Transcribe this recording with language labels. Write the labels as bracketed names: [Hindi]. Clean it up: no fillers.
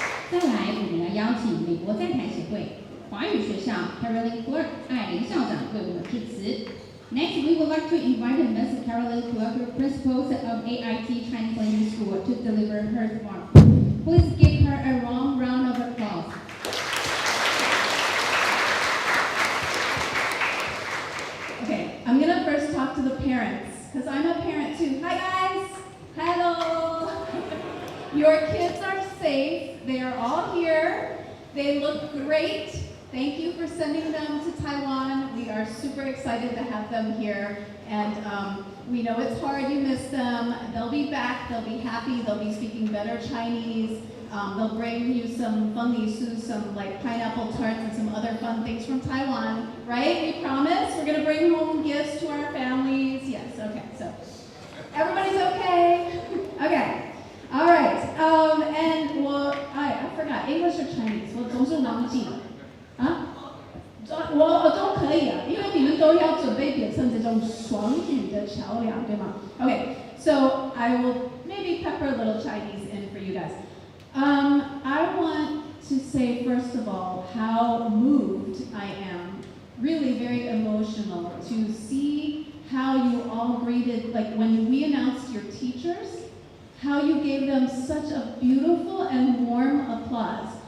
[Chinese] 再来，我们要邀请美国在台协会华语学校 Carolyn Clark 艾琳校长为我们致辞。 [English] Next, we would like to invite Ms. Carolyn Clark, Principal of AIT Chinese Language School, to deliver her remarks. Please give her a warm round of applause. Okay, I'm gonna first talk to the parents, because I'm a parent too. Hi guys! Hello! Your kids are safe. They are all here. They look great. Thank you for sending them to Taiwan. We are super excited to have them here. And we know it's hard, you miss them. They'll be back, they'll be happy, they'll be speaking better Chinese. They'll bring you some fun lisu, some like pineapple tarts and some other fun things from Taiwan, right? We promise we're gonna bring home gifts to our families. Yes, okay, so everybody's okay? Okay. All right, and I forgot, English or Chinese? [Chinese] 我总是忘记了。啊？我都可以啊，因为你们都要准备变成这种双语的桥梁，对吗？ [English] Okay, so I will maybe pepper a little Chinese in for you guys. I want to say first of all how moved I am, really very emotional to see how you all greeted, like when we announced your teachers, how you gave them such a beautiful and warm applause.